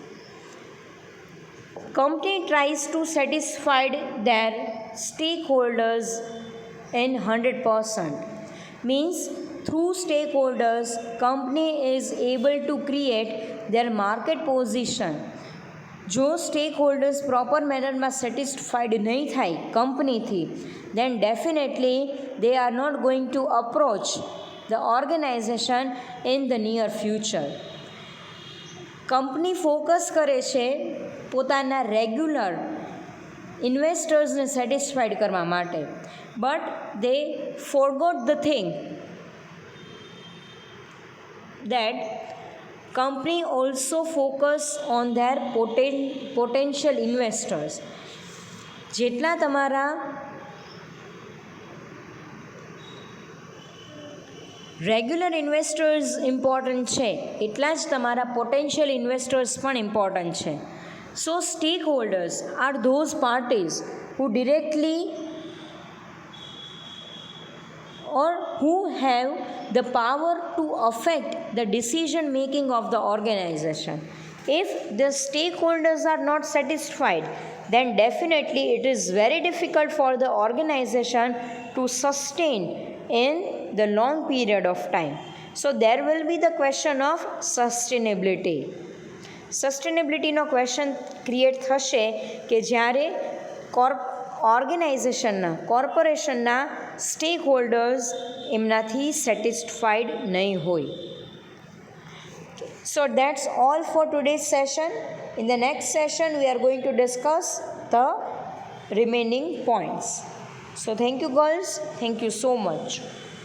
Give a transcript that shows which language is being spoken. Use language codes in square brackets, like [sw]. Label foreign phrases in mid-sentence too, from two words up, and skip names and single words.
[en] Company tries to satisfy their stakeholders in 100%. Means through stakeholders, company is able to create their market position. [gu] જો સ્ટેકહોલ્ડર્સ [en] proper manner [gu] સેટિસ્ફાઈડ નહીં થાય કંપનીથી, [en] then definitely they are not going to approach the organization in the near future. [gu] કંપની ફોકસ કરે છે પોતાના [en] regular investors [gu] સેટિસ્ફાઈડ કરવા માટે, બટ [en] they forgot the thing that company also focus on their potential investors. [gu] જેટલા તમારા [en] regular investors [gu] ઇમ્પોર્ટન્ટ છે એટલા જ તમારા [en] potential investors [gu] પણ ઇમ્પોર્ટન્ટ છે. [en] so stake holders are those parties who directly or who have the power to affect the decision making of the organization. If the stakeholders are not satisfied, then definitely it is very difficult for the organization to sustain in the long period of time. So there will be the question of sustainability. sustainability question create [gu] થશે કે જ્યારે ઓર્ગેનાઇઝેશનના કોર્પોરેશનના [en] stake holders [gu] એમનાથી સેટિસ્ફાઈડ નહીં હોય. [en] So that's all for today's session. In the next session we are going to discuss the remaining points. So thank you girls. Thank you so much.